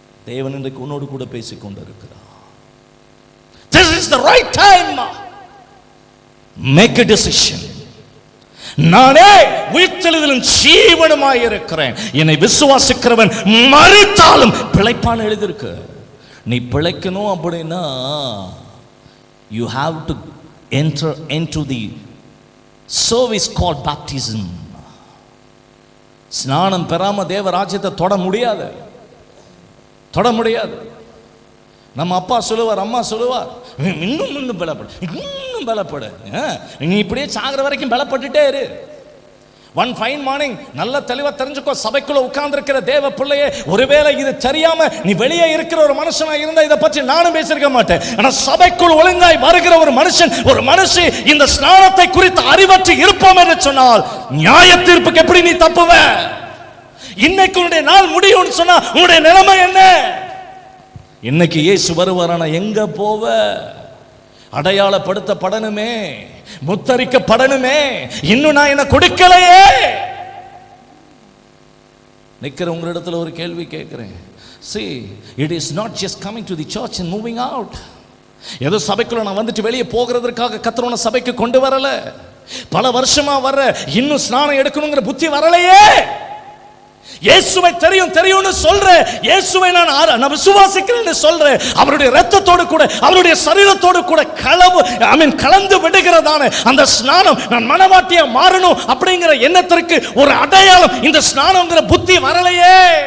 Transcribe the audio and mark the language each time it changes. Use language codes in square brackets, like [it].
[ta] தேவன் இன்றைக்கு உன்னோடு கூட பேசிக் கொண்டிருக்கிறார். [en] This is the right time. Make a decision. [ta] நானே உயிர்த்தெழுதலும் ஜீவனுமாய் இருக்கிறேன், என்னை விசுவாசிக்கிறவன் மரித்தாலும் பிழைப்பான் எழுதியிருக்கு. நீ பிழைக்கணும் அப்படின்னா [en] you have to enter into the service called baptism. [ta] ஸ்நானம் பெறாம தேவ ராஜ்யத்தை தொட முடியாது. நம்ம அப்பா சொல்லுவார், அம்மா சொல்லுவார், இன்னும் பலப்படு, நீ இப்படியே சாகிற வரைக்கும் பலப்பட்டுட்டே இரு. [en] one fine morning [ta] நல்ல தெளிவா தெரிஞ்சுக்கோ, சபைக்குள்ள உட்கார்ந்து இருக்கிற தேவ பிள்ளையே, ஒருவேளை இது தெரியாம நீ வெளியே இருக்கிற ஒரு மனுஷனா இருந்தா இதை பற்றி நானும் பேசிருக்க மாட்டேன். ஆனா சபைக்குள் ஒழுங்காய் வருகிற ஒரு மனுஷன், ஒரு மனுஷி இந்த ஸ்நானத்தை குறித்து அறிவற்று இருப்போம் என்று சொன்னால் நியாய தீர்ப்புக்கு எப்படி நீ தப்புவ? இன்னைக்கு உன்னுடைய நாள் முடியும்னு சொன்னா உன்னுடைய நிலைமை என்ன? இன்னைக்கு இயேசு வருவாரானா எங்க போவ? அடையாளப்படுத்தப்படணுமே, முத்தரிக்கப்படணுமே. இன்னும் நான் என்ன கொடுக்கலையே. நிக்கிற உங்களிடத்துல ஒரு கேள்வி கேட்கிறேன். [en] See, it is not just coming to the church and moving out. [ta] ஏதோ சபைக்குள்ள நான் வந்துட்டு வெளியே போகிறதுக்காக கர்த்தர் சபைக்கு கொண்டு வரல. பல வருஷமா வர இன்னும் ஸ்நானம் எடுக்கணுங்கிற புத்தி வரலையே. இயேசுவை தெரியும்னு சொல்ற, இயேசுவை நான் விசுவாசிக்கிறேன்னு சொல்ற, அவருடைய இரத்தத்தோடு கூட அவருடைய சரீரத்தோடு கூட கலந்து விடுகிறதான அந்த ஸ்நானம், நான் மனவாட்டியா மாறணும் அப்படிங்கிற எண்ணத்திற்கு ஒரு அடையாளம் இந்த ஸ்நானம்ங்கிற புத்தி வரலையே.